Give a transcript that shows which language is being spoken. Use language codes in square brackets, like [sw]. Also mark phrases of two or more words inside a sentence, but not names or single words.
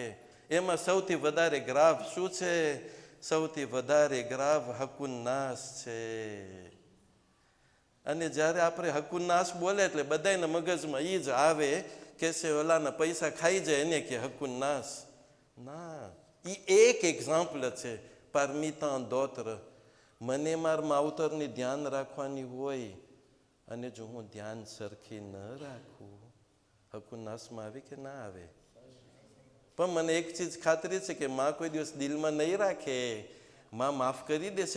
[gu] એમાં સૌથી વધારે ગ્રાફ શું છે? સૌથી વધારે ગ્રાફ હકુન્નાસ છે. અને જ્યારે આપણે હકુન્નાસ બોલે એટલે બધાના મગજમાં એ જ આવે કે છે ઓલાના પૈસા ખાઈ જાય એને કે હકુન્નાસ. ના, એ એક એક્ઝામ્પલ છે [fr] parmi tant d'autres. [gu] મને મારા માવતરની ધ્યાન રાખવાની હોય અને જો હું ધ્યાન સરખી ન રાખું, હકુન્નાસમાં આવે કે ના આવે? પણ મને એક ચીજ ખાતરી છે કે માં કોઈ દિવસ દિલમાં નહીં રાખે, માં માફ કરી દેશે.